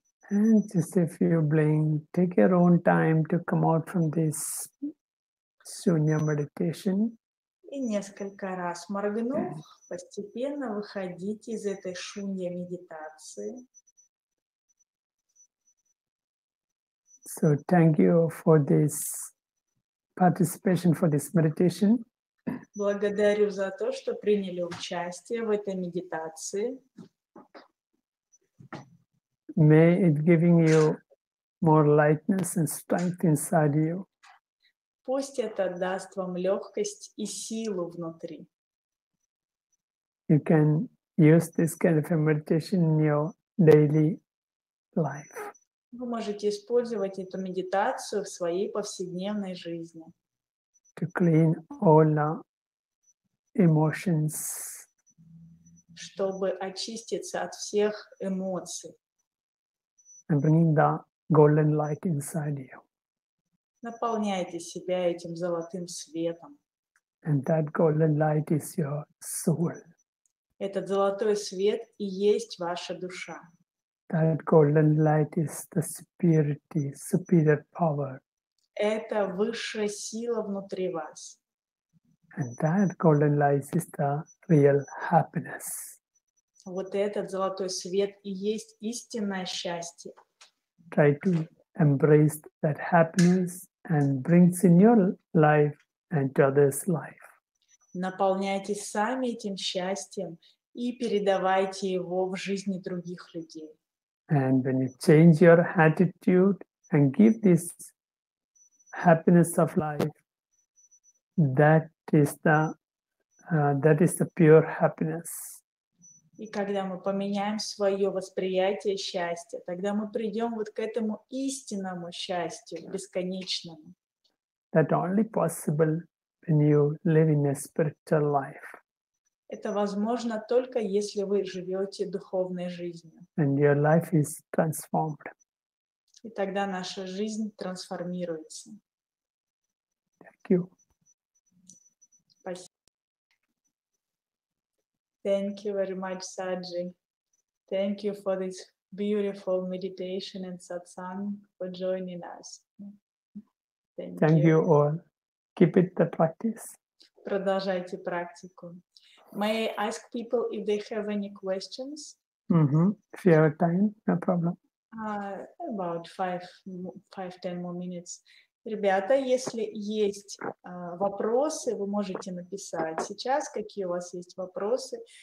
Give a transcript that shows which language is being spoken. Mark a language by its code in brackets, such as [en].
[en] And just if you blink, take your own time to come out from this Shoonya meditation. [ru] И несколько раз моргнув, постепенно выходите из этой шунья медитации. [en] So thank you for this participation, for this meditation. [ru] Благодарю за то, что приняли участие в этой медитации. [en] May it giving you more lightness and strength inside you. [ru] Пусть это даст вам легкость и силу внутри. [en] You can use this kind of a meditation in your daily life. [ru] Вы можете использовать эту медитацию в своей повседневной жизни, [en] To clean all the emotions, [ru] чтобы очиститься от всех эмоций. [en] and bringing the golden light inside you. [ru] Наполняйте себя этим золотым светом. [en] And that golden light is your soul. [ru] Этот золотой свет и есть ваша душа. [en] That golden light is the superiority, superior power. [ru] Это высшая сила внутри вас. [en] And that golden light is the real happiness. [ru] Вот этот золотой свет и есть истинное счастье. [en] Try to embrace that happiness and brings in your life and to others' life. [ru] Наполняйтесь сами этим счастьем и передавайте его в жизни других людей. [en] And when you change your attitude and give this happiness of life, that is the pure happiness. [ru] И когда мы поменяем свое восприятие счастья, тогда мы придем вот к этому истинному счастью, бесконечному. [en] That only possible when you live in a spiritual life. [ru] Это возможно только если вы живете духовной жизнью. [en] And your life is transformed. [ru] И тогда наша жизнь трансформируется. [en] Thank you. [ru] Спасибо. [en] Thank you very much, Saji. Thank you for this beautiful meditation and satsang, for joining us. Thank you all. Keep it the practice. [ru] Продолжайте практику. [en] May I ask people if they have any questions? If you have time, no problem. About 5-10 more minutes. [ru] Ребята, если есть вопросы, вы можете написать сейчас, какие у вас есть вопросы.